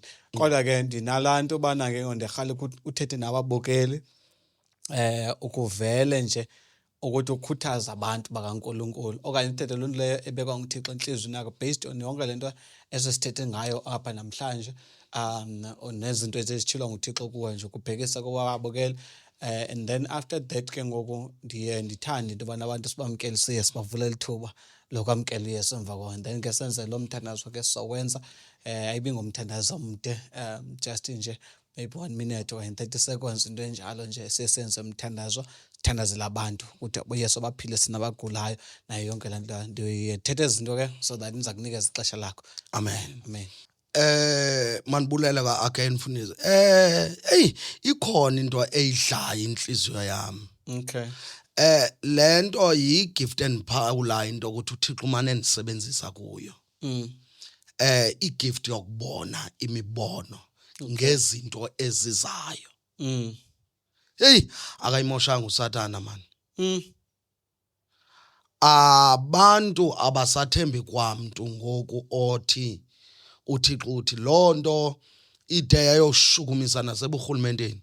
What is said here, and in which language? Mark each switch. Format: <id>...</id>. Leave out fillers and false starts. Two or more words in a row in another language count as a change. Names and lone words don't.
<xh>Kodwa ke ndinalaa nto ubana ke ndirhale uthethe nababukeli ukuvele nje ukuthi ukhuthaza abantu bakaNkulunkulu okanye uthethe loo nto leyo ebekwa nguThixo entliziyweni yakho</xh> <en>based on</en> <xh>yonke le nto esesithethe ngayo apha namhlanje. Nezinto ezitshilwa nguThixo kuwe nje kubhekisa kubabukeli.</xh> <en>And then after that</en> <xh>ke ngoku ndithande into yobana abantu sibamkelisiye sibavulele ithuba lokwamkela uYesu emva kwabo.</xh> <en>And then</en> <xh>ke senze lo mthandazo ke sizowenza ayibi ngomthandazo omde, just nje</xh> <en>maybe 1 minute or 30 seconds</en> <xh>into enjalo nje sisenze umthandazo sithandazela abantu ukuthi uYesu abaphile sinabagulayo nayo yonke le nto. Ndiyethetha izinto ke</xh> <en>so that</en> <xh>ndiza kunikeza ixesha lakho. Amen. Amen. Manibulela ka again mfundisi. Ikhona into eyidlayo inhliziyo yami. Okay. Lento yigift</xh> <en>and power</en> <xh>into ukuthi uThixo umane nisebenzisa kuyo. Igift yokubona imibono ngezinto ezizayo. Akayimoshanga uSathana man. Abantu abasathembi kwamuntu ngoku othi uThixo uthi lonto ide yayoshukumisa naseburhulumenteni.</xh>